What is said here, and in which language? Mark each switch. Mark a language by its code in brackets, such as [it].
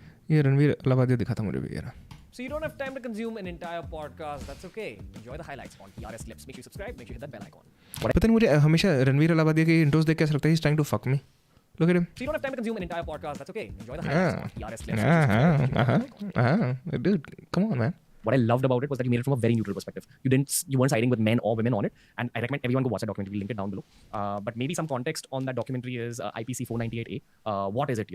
[hi] ये रणवीर अलाहाबादी दिखा था मुझे भी यार. [en] So you don't have time to consume an entire podcast. That's okay. Enjoy the highlights on PRS Clips. Make sure you subscribe. Make sure you hit that bell icon. [hi] पता नहीं मुझे हमेशा रणवीर अलाहाबादी के इंट्रोस देख के ऐसा लगता है [en] he's trying to fuck me. Look at him. So you don't have time to consume an entire podcast. That's okay. Enjoy the highlights on PRS Clips. Dude, come on, man. What I loved about it was that you made it from a very neutral perspective. You weren't siding with men or women on it, and I recommend everyone go watch that documentary. We'll link it down below. But maybe some context on that documentary is IPC 498A. What is it?